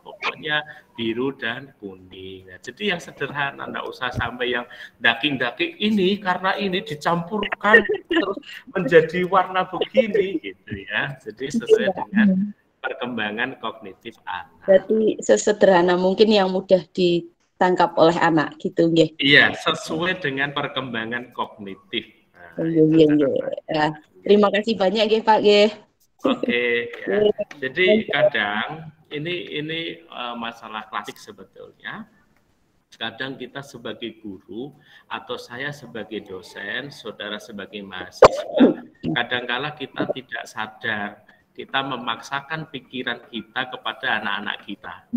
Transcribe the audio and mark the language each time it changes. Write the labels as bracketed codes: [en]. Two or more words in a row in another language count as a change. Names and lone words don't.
[id] Pokoknya biru dan kuning. Nah, jadi yang sederhana, nggak usah sampai yang daging-daging ini karena ini dicampurkan terus menjadi warna begini gitu ya. Jadi sesuai dengan perkembangan kognitif anak. Berarti sesederhana mungkin yang mudah ditangkap oleh anak gitu nggih. Iya, sesuai dengan perkembangan kognitif. Nah, terima kasih banyak nggih Pak nggih. Oke, ya. Jadi kadang ini masalah klasik sebetulnya. Kadang kita sebagai guru atau saya sebagai dosen, saudara sebagai mahasiswa, kadangkala kita tidak sadar kita memaksakan pikiran kita kepada anak-anak kita.